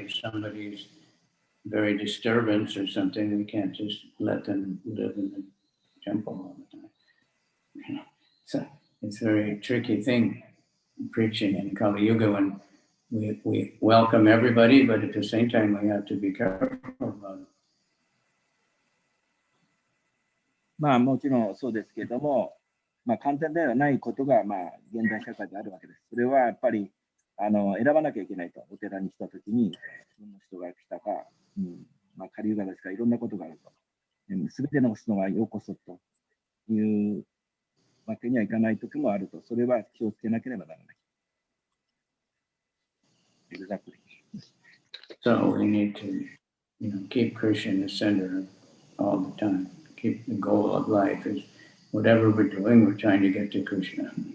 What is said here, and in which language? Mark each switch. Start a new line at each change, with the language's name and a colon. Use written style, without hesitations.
English: If somebody's very disturbance or something, we can't just let them live in the temple all the time. So it's a very tricky thing, preaching in Kali Yuga, when we welcome everybody, but at the same time, we have to be careful about it.
Japanese: まあ、もちろんそうですけれども、まあ、簡単ではないことが、まあ、現代社会であるわけです。それはやっぱり選ばなきゃいけないと。お寺に来たときに、どんな人が来たか、まあ、カリユガですからいろんなことがあると。すべての人がようこそというわけにはいかないときもあると。それは気をつけなければならない。
English: Exactly. So we need to, keep Krishna in the center all the time. Keep the goal of life is whatever we're doing, we're trying to get to Krishna.